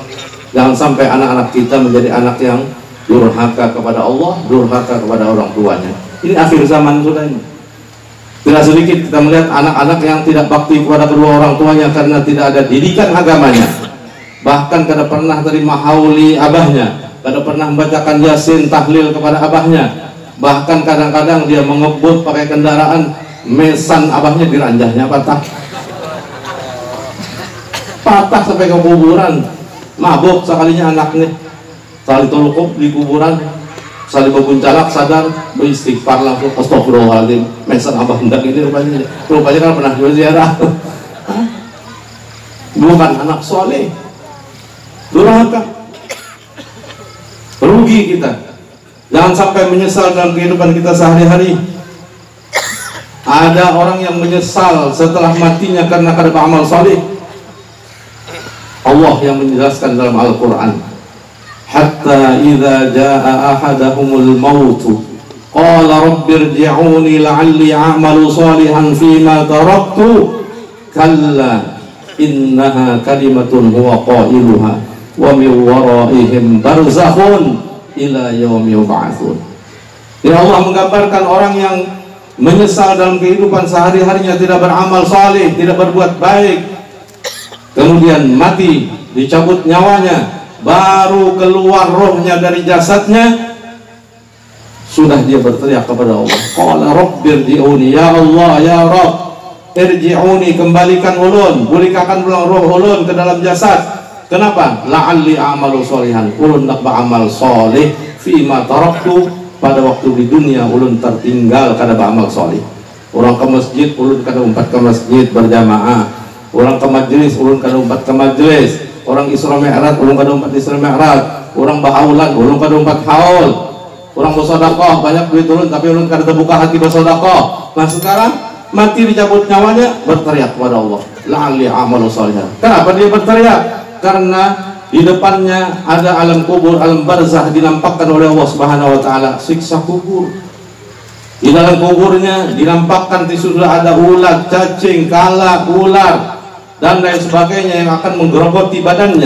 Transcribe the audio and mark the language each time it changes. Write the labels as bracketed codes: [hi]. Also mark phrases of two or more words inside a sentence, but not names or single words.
[id] Jangan sampai anak-anak kita menjadi anak yang durhaka kepada Allah, durhaka kepada orang tuanya. Ini akhir zaman sudah ini. Tidak sedikit kita melihat anak-anak yang tidak bakti kepada kedua orang tuanya karena tidak ada didikan agamanya, bahkan kada pernah terima hauli abahnya, kada pernah membacakan yasin tahlil kepada abahnya, bahkan kadang-kadang dia mengebut pakai kendaraan, mesan abahnya diranjahnya patah sampai ke kuburan, mabuk sekalinya anaknya, sekali tolokop di kuburan, sekali bebuncalak sadar, beristighfar langsung, astagfirullahaladzim, mesan abah hendak ini rupanya kan pernah berziarah. Bukan anak soleh, durhaka, rugi kita. Jangan sampai menyesal dalam kehidupan kita sehari-hari. Ada orang yang menyesal setelah matinya karena kada beramal saleh. Allah yang menjelaskan dalam Al-Quran, [ar] حتى إذا جاء أحدهم الموت قال رب ارجعون لعلي أعمل صالحا فيما تركت كلا إنها كلمة هو قائلها ومن ورائهم برزخ إلى يوم يبعثون. [id] Ya, Allah menggambarkan orang yang menyesal dalam kehidupan sehari-harinya, tidak beramal saleh, tidak berbuat baik, kemudian mati, dicabut nyawanya, baru keluar rohnya dari jasadnya, sudah dia berteriak kepada Allah, [ar] قال رب ارجعون, [id] ya Allah, ya Rabb, [bjn] irji'uni, kembalikan ulun, bulikakan pulang roh ulun ke dalam jasad. Kenapa? [ar] لعلي أعمل صالحا, [bjn] ulun nak beramal soleh [ar] فيما تركت, [bjn] pada waktu di dunia ulun tertinggal kada beramal soleh. Orang ke masjid, ulun kada umpat ke masjid berjamaah. Orang ke majelis, ulun kada umpat ke majelis. Orang Isra Mi'raj, ulun kada umpat Isra Mi'raj. Orang bahaulan, ulun kada umpat haul. Orang bersedekah, banyak duit ulun tapi ulun kada terbuka hati bersedekah. [id] Nah, sekarang mati dicabut nyawanya, berteriak kepada Allah, [ar] لعلي أعمل صالحا. [id] Kenapa dia berteriak? Karena di depannya ada alam kubur, alam barzah, dinampakkan oleh Allah [ar] سبحانه وتعالى [id] siksa kubur. Di dalam kuburnya dinampakkan sudah ada ulat, cacing, kala, ular dan lain sebagainya yang akan menggerogoti badannya.